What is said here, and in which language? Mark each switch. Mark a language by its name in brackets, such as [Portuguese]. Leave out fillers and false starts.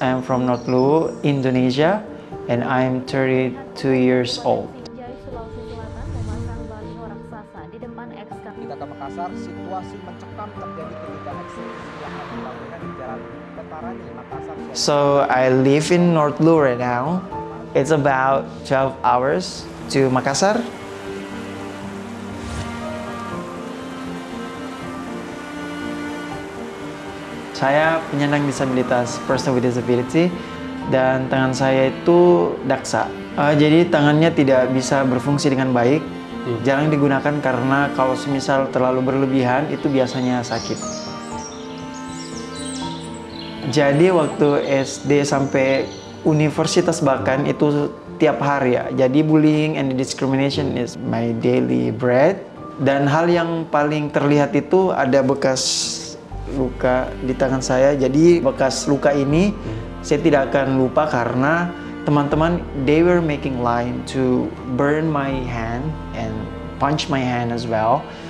[English] I'm from North Luwu, Indonesia, and I'm 32 years old. [Indonesian] Sulawesi Selatan memasang baliho raksasa di depan Kita ke Makassar, situasi mencekam terjadi ketika eksekusi lahan pembangunan di Jalan Petarani, Makassar. [English] So I live in North Luwu right now. It's about 12 hours to Makassar. [Indonesian] Saya penyandang disabilitas, [English] person with disability, [Indonesian] dan tangan saya itu daksa. Jadi tangannya tidak bisa berfungsi dengan baik. Jarang digunakan karena kalau semisal terlalu berlebihan itu biasanya sakit. Jadi waktu SD sampai universitas bahkan itu tiap hari ya. [English] Jadi bullying and discrimination is my daily bread. [Indonesian] Dan hal yang paling terlihat itu ada bekas luka di tangan saya. Jadi bekas luka ini saya tidak akan lupa karena teman-teman [English] they were making line to burn my hand and punch my hand as well.